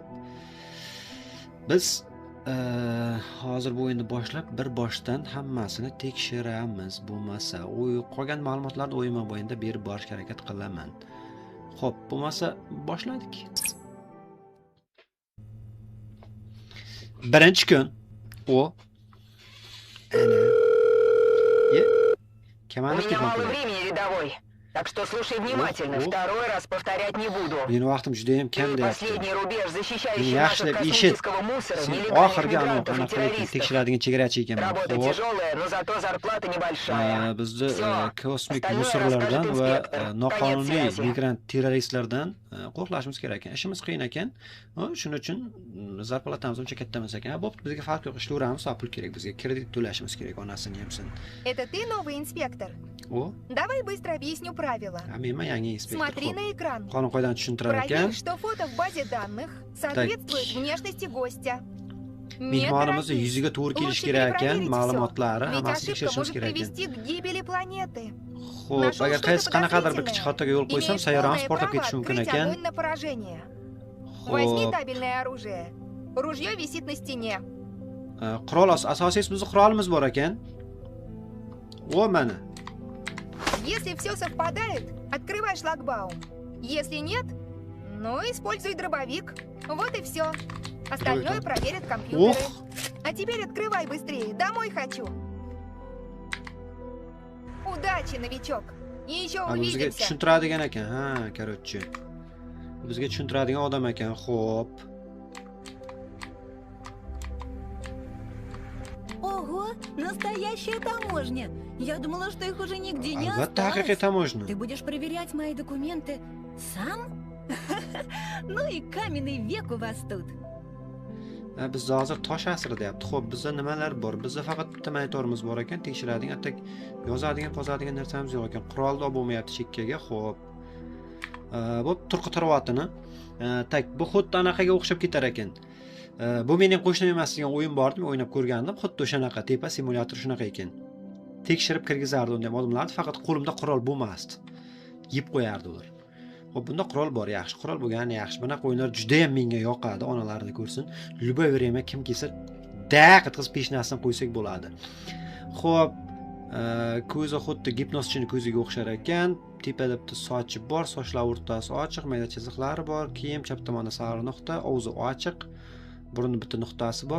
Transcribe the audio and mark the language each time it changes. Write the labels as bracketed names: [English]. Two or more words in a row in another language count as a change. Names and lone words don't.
[Uzbek] Biz hozir bu o'yinni boshlab bir boshdan hammasini tekshiramiz. Bo'lmasa, qolgan ma'lumotlarni o'yin mobaynida berib borishga harakat qilaman. Xo'p, bo'lmasa boshladik. Birinchi kun. O. [Russian] У меня мало времени, рядовой. Так что слушай внимательно. Второй раз повторять не буду. [Uzbek] Meni vaqtim juda ham kam [Russian] Ты [Uzbek] deyapti. [Russian] последний рубеж, защищающий наших [Uzbek] Yaxshilab eshit. [Russian] космического мусора, [Uzbek] Sen [Russian] нелегальных [Uzbek] oxirgi [Russian] мигрантов и [Uzbek] anaqa [Russian] террористов. [Uzbek] tekshiradigan chegarachi ekanman. [Russian] Работа [Uzbek] Xo'p. [Russian] тяжелая, но зато зарплата небольшая. [Uzbek] Bizni [Russian] Всё. [Uzbek] kosmik [Russian] Остальное [Uzbek] musorlardan [Russian] расскажет [Uzbek] va [Russian] инспектор. [Uzbek] noqonuniy [Russian] Конец связи. [Uzbek] migrant terroristlardan qo'rqishimiz kerak ekan. Ishimiz qiyin ekan. Shuning uchun zarplatamiz uncha katta emas ekan. Bo'pti, bizga farq yo'q, ishlayveramiz, pul kerak bizga. Kredit to'lashimiz kerak onasini hamsin. [Russian] Это ты новый инспектор? [Uzbek] O, [Russian] Давай быстро объясню правила. [Uzbek] menman yangi inspektor. [Russian] Смотри на экран. [Uzbek] Qonun qoidalarni tushuntirar ekan. [Russian] Проверь, что фото в базе данных соответствует внешности гостя. Не [Uzbek] Mehmonimizni [Russian] торопись. [Uzbek] yuziga to'g'ri kelishi [Russian] Лучше [Uzbek] kerak ekan, [Russian] перепроверить всё. [Uzbek] ma'lumotlari [Russian] Ведь [Uzbek] hammasini [Russian] ошибка [Uzbek] tekshirishimiz [Russian] может [Uzbek] kerak ekan. [Russian] привести к гибели планеты. [Uzbek] Xo'p, [Russian] Нашел [Uzbek] agar [Russian] что-то [Uzbek] qaysi qanaqadir bir [Russian] подозрительное? [Uzbek] kichik yo'l qo'ysam, [Russian] Имеешь [Uzbek] sayyoramiz [Russian] полное [Uzbek] portlab [Russian] право [Uzbek] ketishi mumkin [Russian] открыть [Uzbek] ekan. [Russian] огонь на поражение. Возьми [Uzbek] Xo'p, [Russian] табельное оружие. Ружье висит на стене. [Uzbek] qurol asosiy bizning qurolimiz bor ekan. O, mana. [Russian] Если все совпадает, открывай шлагбаум. Если нет, ну используй дробовик. Вот и все. Остальное проверят компьютеры. Ух. А теперь открывай быстрее. Домой хочу. Удачи, новичок. И еще [Uzbek] Bizga [Russian] увидимся. [Uzbek] tushuntiradigan ekan. Ha, короче. Bizga tushuntiradigan odam ekan. Xo'p. [Russian] Ого, настоящая таможня. Я думала, что их уже нигде не [Uzbek] Albatta haqiqiy [Russian] осталось. [Uzbek] taможня. [Russian] Ты будешь проверять мои документы сам? Ну и каменный век у вас тут. [Uzbek] Biz hozir tosh asri deyapti. Xo'p, bizda nimalar bor? Bizda faqat bitta monitorimiz bor ekan, tekshiradigan, atak yozadigan, pozadigan narsamiz yo'q ekan. Qurolni olib bo'lmayapti chekkaga. Xo'p. Bo'p, turqi tarovatini. Tak, bu xuddi anaqaga o'xshab ketar ekan. Bu mening qo'shnim emas degan o'yin bor edi, men o'ynab ko'rgandim. Xuddi o'shanaqa tepa simulyator shunaqa ekan. Tekshirib kirgizardi unda ham odamlarni, faqat qo'limda qurol bo'lmasdi. Yeb qo'yardi ular. Xo'p, bunda qurol bor, yaxshi. Qurol bo'lgani yaxshi. Bunaqa o'yinlar juda ham menga yoqadi, onalarni ko'rsin. [Russian] Любое время [Uzbek] kim kelsa, qizib peshnasidan qo'ysak bo'ladi. Xo'p, ko'zi xuddi gipnozchining ko'ziga o'xshar ekan. Tepada bitta sochi bor, sochlar o'rtasi ochiq, mayda chiziqlari bor, kiyim chap tomonda sariq nuqta, og'zi ochiq, burni bitta nuqtasi bor.